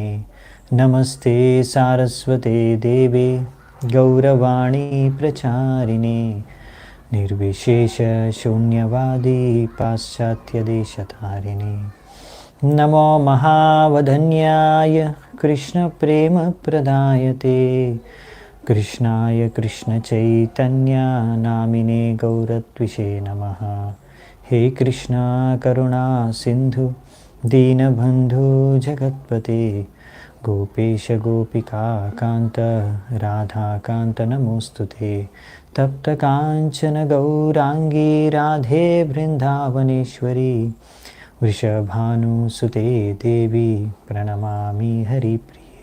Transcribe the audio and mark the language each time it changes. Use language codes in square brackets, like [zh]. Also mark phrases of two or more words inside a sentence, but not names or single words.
[sa] नमस्ते सारस्वते देवे गौरवाणि प्रचारिणे निर्विशेष शून्यवादि पाश्चात्यदेशतारिणे. नमो महावधन्याय कृष्णप्रेमप्रदायते कृष्णाय कृष्णचैतन्य नामिने गौरत्विषे नमः. हे कृष्णा करुणा सिंधु दीनबंधु जगत्पते गोपेश गोपिका कांत राधा कांत नमोस्तुते. तप्त कांचन गौरांगी राधे वृंदावनेश्वरी वृषभानुसुते देवी प्रणमामि हरिप्रिये.